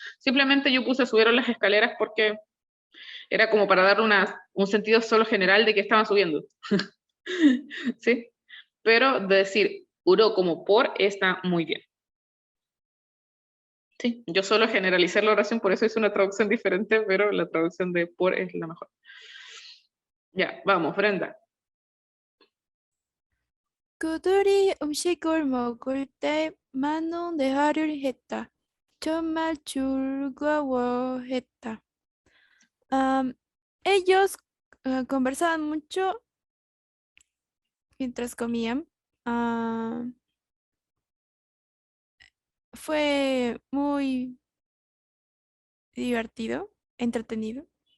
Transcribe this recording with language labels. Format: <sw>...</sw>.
<es>Simplemente yo puse subieron las escaleras porque era como para darle un sentido solo general de que estaban subiendo. ¿Sí? Pero de decir uro como por está muy bien. Sí, yo solo generalicé la oración, por eso es una traducción diferente, pero la traducción de por es la mejor. Ya, vamos, Brenda.</es> <ko>그들이 음식을 먹을 때 많은 대화를 했다. 정말 즐거워했다.</ko> <es>Am, ellos conversaban mucho mientras comían. Fue muy divertido, entretenido.</es>